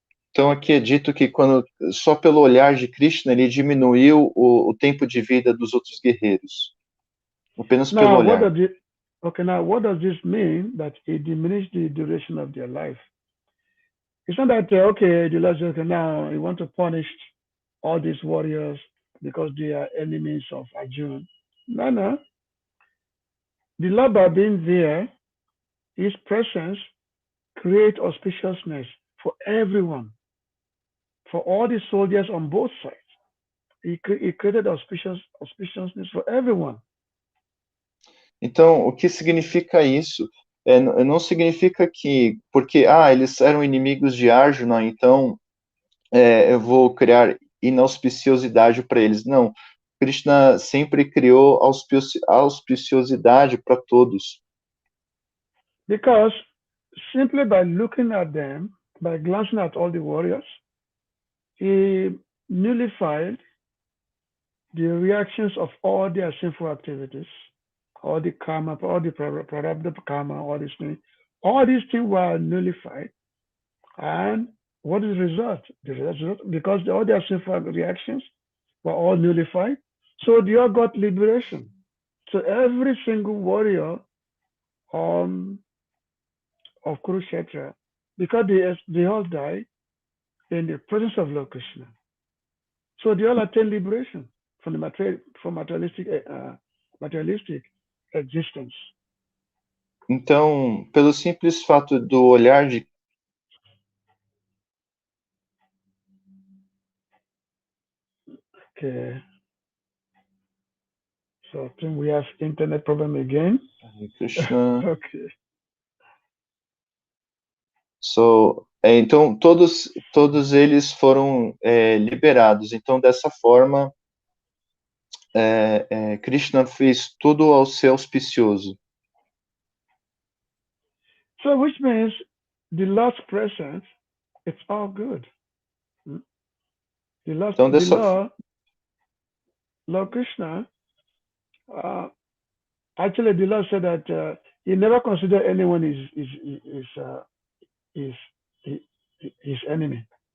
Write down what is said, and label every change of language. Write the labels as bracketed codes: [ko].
[pt] Então aqui é dito que só pelo olhar de Krishna ele diminuiu o tempo de vida dos outros guerreiros. Apenas pelo olhar. [en] Now what does this mean that it diminished the duration of their life? It's not that the Lord says, okay, now you want to punish all these warriors because they are enemies of Arjuna. No. The Lord, by being there, his presence creates auspiciousness for everyone, for all the soldiers on both sides. He created auspiciousness for everyone. [pt] Então, o que significa isso? Não significa que, porque eles eram inimigos de Arjuna, então eu vou criar inauspiciosidade para eles. Não, Krishna sempre criou auspiciosidade para todos. [en] Because simply by looking at them, by glancing at all the warriors, he nullified the reactions of all their sinful activities, all the karma, all the prarabdha karma, all these things were nullified, and what is the result? The result, because all their sinful reactions were all nullified. So they all got liberation. So every single warrior of Kurukshetra, because they all died in the presence of Lord Krishna. So they all attain liberation from the materialistic existence. [pt] Então, pelo simples fato do olhar de [en] Okay. So I think we have internet problem again. [pt] Krishna. [en] Okay. [pt] So, então todos eles foram liberados. Então, dessa forma, Krishna fez tudo ao ser auspicioso. [en] So which means the Lord's presence, it's all good. The Lord, [pt] Então, [en] Lord Krishna, actually the Lord said that he never considered anyone his enemy.